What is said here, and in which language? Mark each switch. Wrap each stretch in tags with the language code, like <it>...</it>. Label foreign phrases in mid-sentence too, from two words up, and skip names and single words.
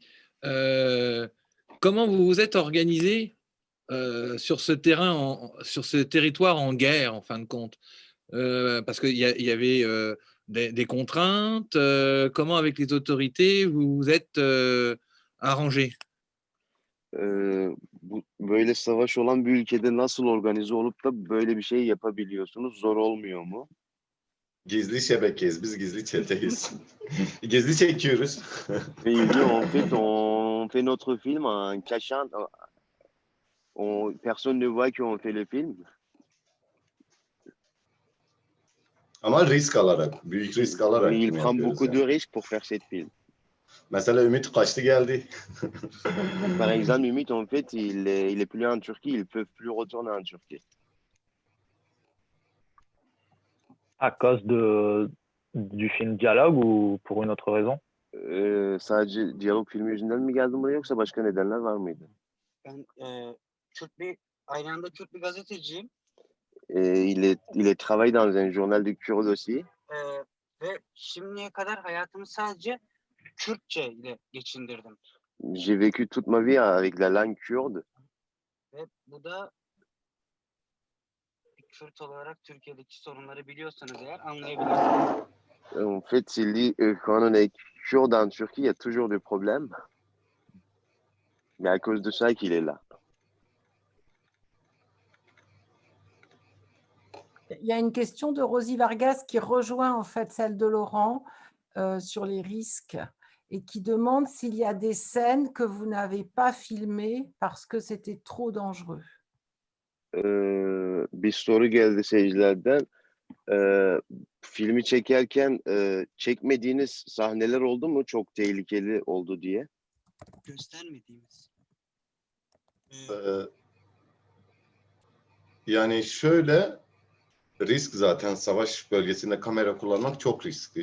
<fr>Comment vous vous êtes organisé sur ce terrain, sur ce territoire en guerre, en fin de compte? Parce qu'il y avait des contraintes. Comment, avec les autorités, vous vous êtes arrangé?</fr> <tr>Böyle savaş olan bir ülkede nasıl organize olup da böyle bir şey yapabiliyorsunuz? Zor olmuyor mu? Gizli şebekeyiz, biz gizli çeteyiz. Gizli çekiyoruz.</tr> <fr>Et il dit, en fait, on fait notre film en cachant. Personne ne voit qu'on fait le film.</fr> <tr>Ama risk alarak, büyük risk alarak</tr> <fr>Mais il</fr> <tr>film</tr> <fr>prend</fr> <tr>yapıyoruz</tr> <fr>beaucoup</fr> <tr>yani.</tr> <fr>de risques pour faire cette film.</fr> <tr>Mesela Ümit kaçtı geldi.</tr> <fr>Par exemple, Ümit, en fait, il est plus en Turquie, ils ne peuvent plus retourner en Turquie. À cause du film Dialogue ou pour une autre raison?</fr> <tr>Sadece diyalog filmi yüzünden mi geldin buraya yoksa başka nedenler var mıydı? Ben aynı anda Kürt bir gazeteciyim.</tr> <fr>Il travaille dans un journal de Kurde aussi.</fr> <tr>Ve şimdiye kadar hayatımı sadece Kürtçe ile geçindirdim.</tr> <fr>J'ai vécu toute ma vie avec la langue kurde.</fr> <tr>Ve bu da bir Kürt olarak Türkiye'deki sorunları biliyorsanız eğer anlayabilirsiniz.</tr> <fr>En fait, il dit quand on est kurde en Turquie, il y a toujours des problèmes. Mais à cause de ça qu'il est là. Il y a une question de Rosie Vargas qui rejoint en fait celle de Laurent sur les risques et qui demande s'il y a des scènes que vous n'avez pas filmées parce que c'était trop dangereux.</fr> <tr>Bir soru geldi seyircilerden. Filmi çekerken çekmediğiniz sahneler oldu mu çok tehlikeli oldu diye? Göstermediğimiz. Yani şöyle, risk zaten savaş bölgesinde kamera kullanmak çok riskli.</tr>